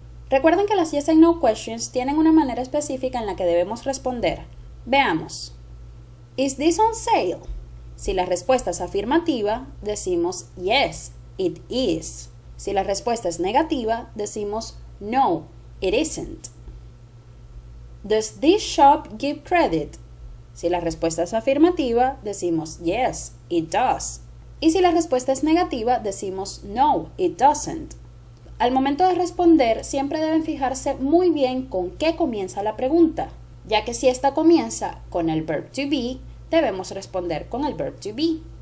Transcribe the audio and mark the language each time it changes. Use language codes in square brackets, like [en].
[es] Recuerden que las [en] yes and no questions [es] tienen una manera específica en la que debemos responder. Veamos. [en] Is this on sale? [es] Si la respuesta es afirmativa, decimos [en] Yes, it is. [es] Si la respuesta es negativa, decimos [en] No, it isn't. Does this shop give credit? [es] Si la respuesta es afirmativa, decimos [en] Yes, it does. [es] Y si la respuesta es negativa, decimos [en] No, it doesn't. [es] Al momento de responder, siempre deben fijarse muy bien con qué comienza la pregunta, ya que si esta comienza con el verb to be, debemos responder con el verb to be.